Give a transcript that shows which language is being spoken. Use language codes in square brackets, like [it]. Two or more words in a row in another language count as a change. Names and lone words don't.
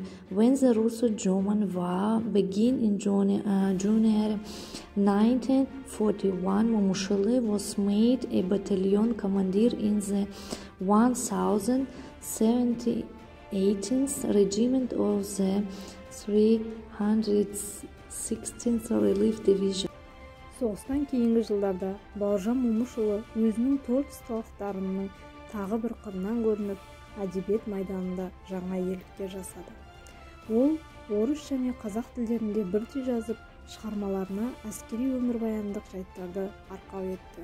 [en] When the Russo-German War began in January 1941, Momышұлы was made a battalion commander in the 1078th Regiment of the 316th Relief Division. [kk] Соғыстан кейінгі жылдарда Бауыржан Момышұлы өзінің творчестволықтарының тағы бір қырынан көрініп, әдебиет майданында жаңа ерліктер жасады. Ол орыс және қазақ тілдерінде бірдей жазып, шығармаларына әскери өмірбаяндық жайттарды арқау етті.